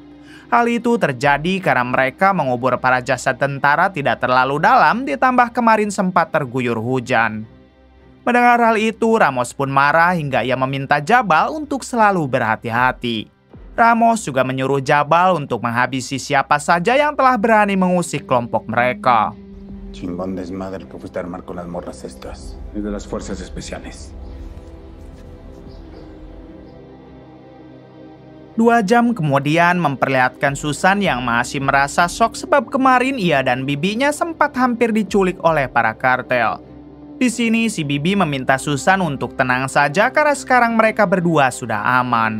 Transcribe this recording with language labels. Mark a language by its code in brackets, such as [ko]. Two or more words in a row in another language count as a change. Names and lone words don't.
[id] Hal itu terjadi karena mereka mengubur para jasad tentara tidak terlalu dalam, ditambah kemarin sempat terguyur hujan. Mendengar hal itu, Ramos pun marah hingga ia meminta Jabal untuk selalu berhati-hati. Ramos juga menyuruh Jabal untuk menghabisi siapa saja yang telah berani mengusik kelompok mereka. [es] Chingón desmadre que fuiste a armar con las morras estas. Es de las fuerzas especiales. [id] 2 jam kemudian memperlihatkan Susan yang masih merasa shock sebab kemarin ia dan bibinya sempat hampir diculik oleh para kartel. Di sini si Bibi meminta Susan untuk tenang saja karena sekarang mereka berdua sudah aman.